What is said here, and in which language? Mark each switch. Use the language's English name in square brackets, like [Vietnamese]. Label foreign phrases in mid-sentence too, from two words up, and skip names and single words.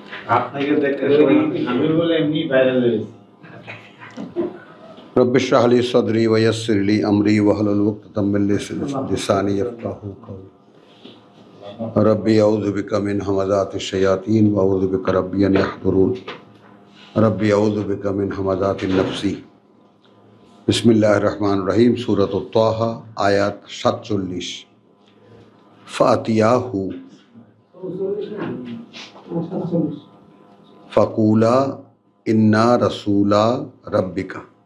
[Bangla] আপনাকে দেখতে আমি বলে এমনি ভাইরাল হয়েছে। [Arabic] رب اشرح لي صدري ويسر لي أمري واحلل عقدة من لساني يفقهوا قولي رب أعوذ بك من همزات الشياطين وأعوذ بك رب أن يحضرون رب أعوذ بك من همزات النفس. بسم الله الرحمن الرحيم. سورة طه آية 47. فأتياه فقولا إنا رسولا ربك.